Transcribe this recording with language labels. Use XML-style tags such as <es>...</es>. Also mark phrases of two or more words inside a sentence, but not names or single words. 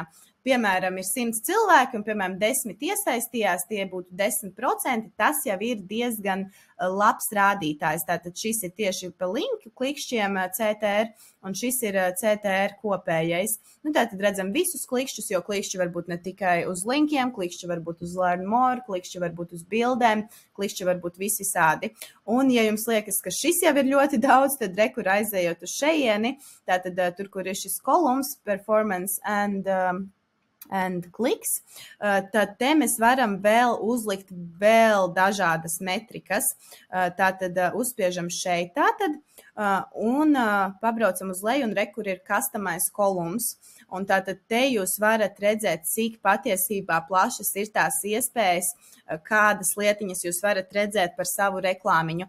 <lv>Piemēram, ir 100 cilvēki un, piemēram, 10 iesaistījās, tie būtu 10%, tas jau ir diezgan labs rādītājs. Tātad šis ir tieši pa linku klikšķiem CTR, un šis ir CTR kopējais. Tātad redzam visus klikšķus, jo klikšķi var būt ne tikai uz linkiem, klikšķi var būt uz</lv> <en>learn more,</en> <lv>klikšķi var būt uz bildēm, klikšķi var būt visādi. Un, ja jums liekas, ka šis jau ir ļoti daudz, tad rekur aizējot uz šejieni, tātad tur, kur ir šis kolums,</lv> <en>performance and clicks,</en> <lv>tad te mēs varam vēl uzlikt vēl dažādas metrikas. Tātad uzspiežam šeit un pabraucam uz leju un rekur ir customize kolums. Un tātad te jūs varat redzēt, cik patiesībā plašas ir tās iespējas, kādas lietiņas jūs varat redzēt par savu reklāmiņu.</lv>